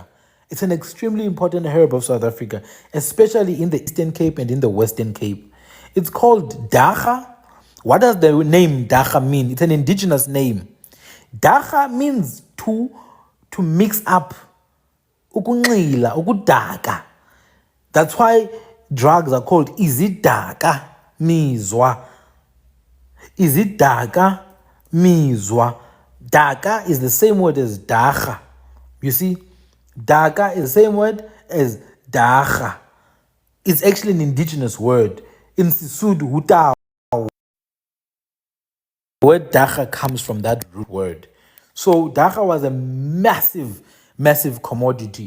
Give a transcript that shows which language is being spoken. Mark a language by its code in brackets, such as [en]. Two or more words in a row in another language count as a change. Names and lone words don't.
[en] It's an extremely important herb of South Africa, especially in the Eastern Cape and in the Western Cape. It's called dacha. What does the name dacha mean? It's an indigenous name. Dacha means to mix up, [xh] ukunxila, ukudaka. [en] That's why drugs are called [xh] izidaka mizwa. Izidaka mizwa. [en] Daka is the same word as dacha. You see, daka is the same word as dacha. It's actually an indigenous word. In Sisud Hutao, the word dacha comes from that root word. So dacha was a massive, massive commodity.